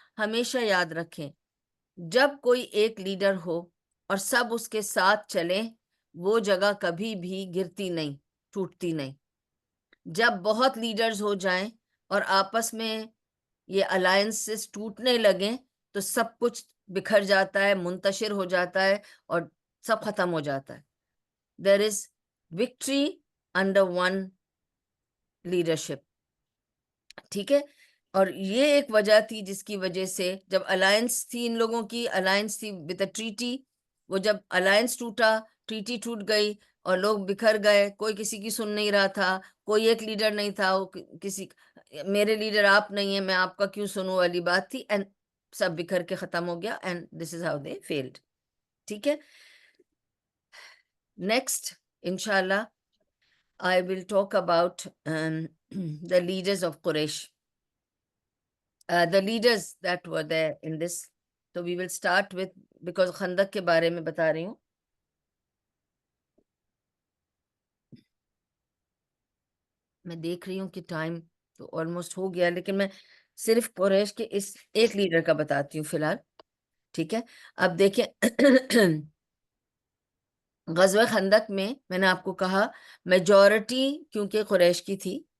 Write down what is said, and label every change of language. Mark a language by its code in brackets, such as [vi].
[ur] ہمیشہ یاد رکھیں، جب کوئی ایک لیڈر ہو اور سب اس کے ساتھ چلیں، وہ جگہ کبھی بھی گرتی نہیں، ٹوٹتی نہیں. جب بہت لیڈرز ہو جائیں اور آپس میں یہ الائنسز ٹوٹنے لگیں تو سب کچھ بکھر جاتا ہے، منتشر ہو جاتا ہے اور سب ختم ہو جاتا ہے. [en] There is victory under one leadership. [ur] ٹھیک ہے، اور یہ ایک وجہ تھی جس کی وجہ سے جب الائنس تھی، ان لوگوں کی الائنس تھی [en] with a treaty، [ur] وہ جب الائنس ٹوٹا، ٹریٹی ٹوٹ گئی اور لوگ بکھر گئے، کوئی کسی کی سن نہیں رہا تھا، کوئی ایک لیڈر نہیں تھا، وہ کسی میرے لیڈر آپ نہیں ہیں، میں آپ کا کیوں سنوں والی بات تھی، اینڈ سب بکھر کے ختم ہو گیا. [en] And this is how they felt. [ur] ٹھیک ہے، [en] Next انشاءاللہ I will talk about the leaders of Quraysh, the leaders that were there in this. So we will start with, because [ur] خندق کے بارے میں بتا رہی ہوں. میں دیکھ رہی ہوں کہ ٹائم تو آلموسٹ ہو گیا، لیکن میں صرف قریش کے اس ایک لیڈر کا بتاتی ہوں فی الحال، ٹھیک ہے؟ اب دیکھیں غزوہ خندق میں نے آپ کو کہا میجورٹی کیونکہ قریش کی تھی،